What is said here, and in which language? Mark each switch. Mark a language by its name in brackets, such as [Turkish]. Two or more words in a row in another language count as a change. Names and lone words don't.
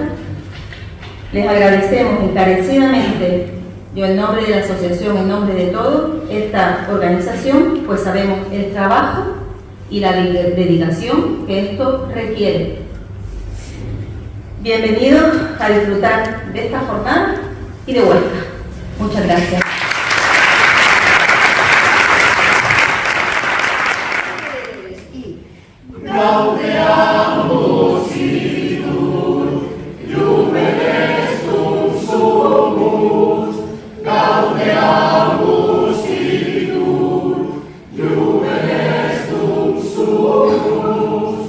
[Spanish] Les agradecemos encarecidamente, yo en nombre de la asociación, en nombre de todos, esta organización, pues sabemos el trabajo y la dedicación que esto requiere. Bienvenidos a disfrutar de esta jornada y de Huesca. Muchas gracias. [Latin] Gaudeamus Igitur, Iumen Estum Sumus. Gaudeamus Igitur, Iumen Estum Sumus.